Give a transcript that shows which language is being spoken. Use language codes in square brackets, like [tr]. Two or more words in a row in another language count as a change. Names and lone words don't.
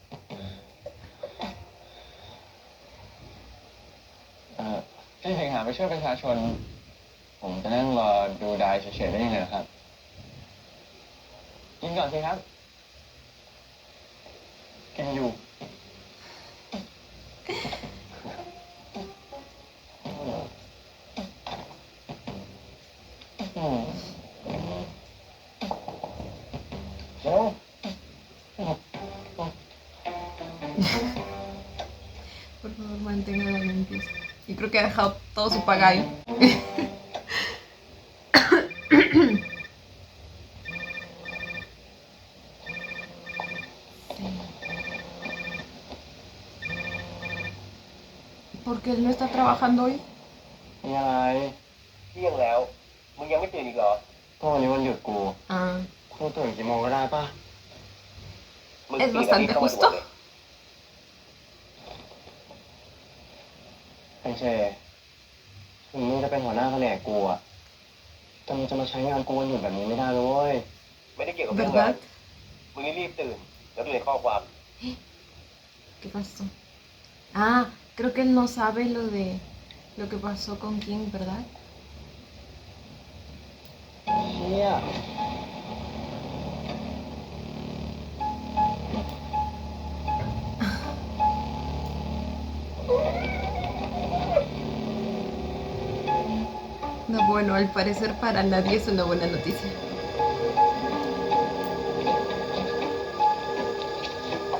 [th] พี่สิงหาไปช่วยประชาชน ผมจะนั่งรอดูดายเฉยๆได้ยังไงนะครับ กินก่อนสิครับ กินอยู่ เร็ว [es] Por favor, mantenga la limpieza. Y creo que ha dejado todo su pagallo. Sí. ¿Por qué él no está trabajando hoy? [th] มีอะไรเที่ยงแล้ว มึงยังไม่ตื่นอีกเหรอก็วันนี้วันหยุดกู [es] Ah, [th] กูตื่นกี่โมงก็ได้ป่ะ [es] es bastante justo. [th] ไอ้เชถึงมึงจะเป็นหัวหน้าแผนกกูอะแต่มึงจะมาใช้งานกูวันหยุดแบบนี้ไม่ได้เลยเว้ย ไม่ได้เกี่ยวกับเรื่องงาน [es] ¿Verdad? [th] มึงรีบตื่น แล้วดูในข้อความ [es] ¿Qué pasó? Ah, creo que él no sabe lo que pasó con King, ¿verdad? [th] เชี่ย [es] No, bueno, al parecer para nadie es una buena noticia.